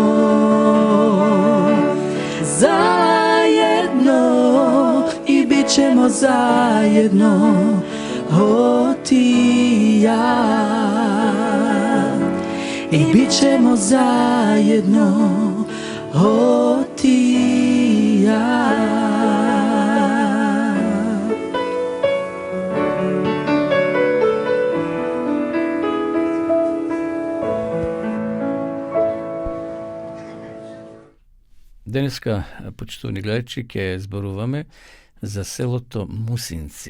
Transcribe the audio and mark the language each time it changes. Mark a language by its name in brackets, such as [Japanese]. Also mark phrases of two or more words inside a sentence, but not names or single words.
[Croatian] zajedno, i bit ćemo zajedno, o ti i ja, i bit ćemo zajedno, o ti i ja. [Macedonian] Денеска, почитувани гледачи, ќе зборуваме за селото Мусинци.